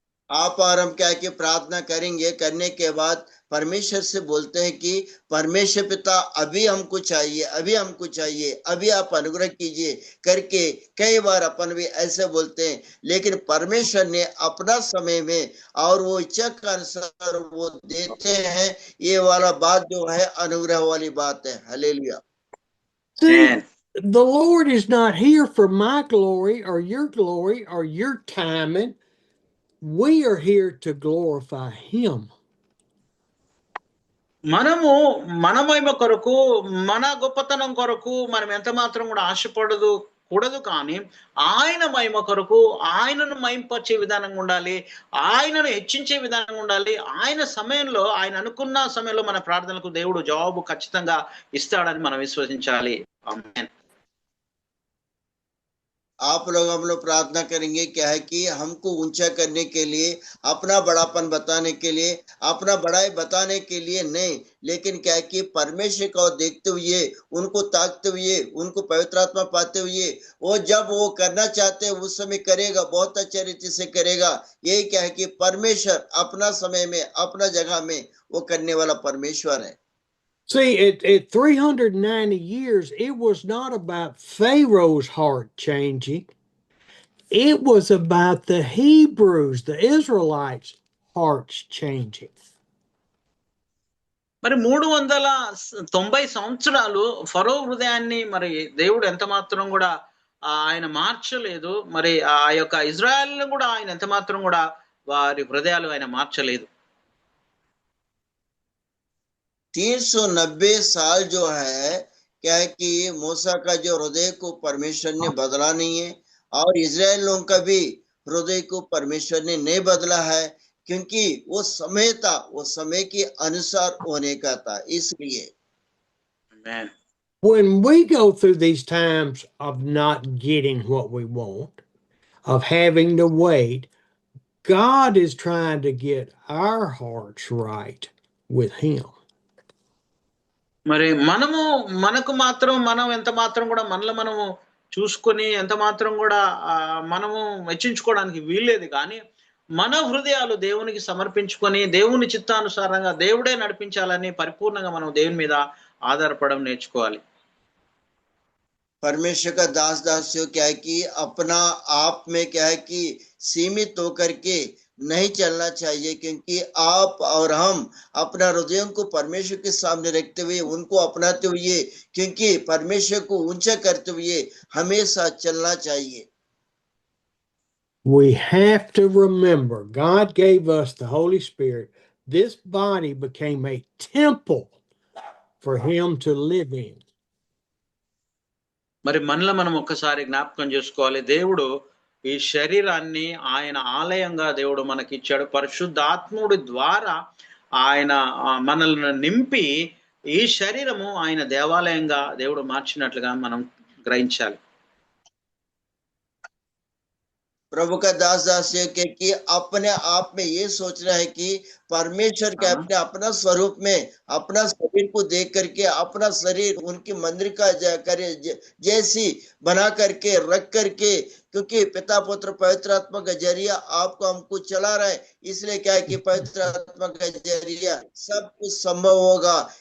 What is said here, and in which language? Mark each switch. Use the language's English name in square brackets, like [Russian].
[Hindi] आप और हम क्या कि प्रार्थना करेंगे, करने के बाद परमेश्वर से बोलते हैं कि परमेश्वर पिता अभी हमको चाहिए, अभी आप अनुग्रह कीजिए करके कई बार अपन भी ऐसे बोलते हैं, लेकिन परमेश्वर ने अपना समय में और वो इच्छा के अनुसार वो देते हैं। ये वाला बात जो है अनुग्रह वाली बात है। Hallelujah. [English] See, Amen. the Lord is not here for my glory or your timing. We are here to glorify Him. [Telugu] మనము మన మహిమ కొరకు, మన గొప్పతనం కొరకు మనం ఎంత మాత్రం కూడా ఆశపడదు కూడదు. కానీ ఆయన మహిమ కొరకు ఆయనను మహింపరిచే విధానంగా ఉండాలి, ఆయనను హెచ్చించే విధానంగా ఉండాలి. ఆయన సమయంలో, ఆయన అనుకున్న సమయంలో మన ప్రార్థనలకు దేవుడు జవాబు ఖచ్చితంగా ఇస్తాడని మనం విశ్వసించాలి. ఆమేన్. [Hindi] आप लोग हम लोग प्रार्थना करेंगे क्या है कि हमको ऊंचा करने के लिए, अपना बड़ापन बताने के लिए, अपना बड़ाई बताने के लिए नहीं, लेकिन क्या है कि परमेश्वर को देखते हुए, उनको ताकते हुए, उनको पवित्र आत्मा पाते हुए, वो जब वो करना चाहते हैं उस समय करेगा, बहुत अच्छे रीति से करेगा। यही क्या है कि परमेश्वर अपना समय में, अपना जगह में वो करने वाला परमेश्वर है। [English] See, at 390 years, it was not about Pharaoh's heart changing. It was about the Hebrews, the Israelites' hearts changing. [Telugu] మరి 390 సంవత్సరాలు ఫరో హృదయాన్ని మరి దేవుడు ఎంత మాత్రం కూడా ఆయన మార్చలేదు. మరి ఆ యొక్క ఇజ్రాయెల్ కూడా ఆయన ఎంత మాత్రం కూడా వారి హృదయాలు ఆయన మార్చలేదు. [Hindi] 390 साल जो है क्या है कि मूसा का जो हृदय को परमेश्वर ने बदला नहीं है, और इजराइल लोगों का भी हृदय को परमेश्वर ने नहीं बदला है, क्योंकि वो समय था, वो समय के अनुसार होने का था, इसलिए। [English] Amen. When we go through these times of not getting what we want, of having to wait, God is trying to get our hearts right with Him. [Telugu] మరి మనకు మాత్రం మనం ఎంత మాత్రం కూడా మనలో మనము చూసుకొని ఎంత మాత్రం కూడా మనము మెచ్చించుకోవడానికి వీల్లేదు. కానీ మన హృదయాలు దేవునికి సమర్పించుకొని దేవుని చిత్తానుసారంగా దేవుడే నడిపించాలని పరిపూర్ణంగా మనం దేవుని మీద ఆధారపడడం నేర్చుకోవాలి. [Hindi] परमेश्वर का दास दासियों क्या है कि अपना आप में क्या है कि सीमित होकर के नहीं चलना चाहिए, क्योंकि आप और हम अपना हृदयों को परमेश्वर के सामने रखते हुए, उनको अपनाते हुए, क्योंकि परमेश्वर को ऊंचा करते हुए हमेशा चलना चाहिए। [English] We have to remember God gave us the Holy Spirit. This body became a temple for Him to live in. [Telugu] మరి మనలో మనం ఒక్కసారి జ్ఞాపకం చేసుకోవాలి, దేవుడు ఈ శరీరాన్ని ఆయన ఆలయంగా దేవుడు మనకి ఇచ్చాడు. పరిశుద్ధాత్ముడి ద్వారా ఆయన మనల్ని నింపి ఈ శరీరము ఆయన దేవాలయంగా దేవుడు మార్చినట్లుగా మనం గ్రహించాలి. [Hindi] प्रभु का दास दासियों के कि अपने आप में ये सोचना है कि परमेश्वर के अपने अपना स्वरूप में अपना शरीर को देख करके अपना शरीर उनकी मंदिर का करे जैसी बना करके रख करके, क्योंकि पिता पुत्र पवित्र आत्मा का जरिया आपको हमको चला रहा है, इसलिए क्या है कि पवित्र आत्मा का जरिया सब कुछ संभव होगा।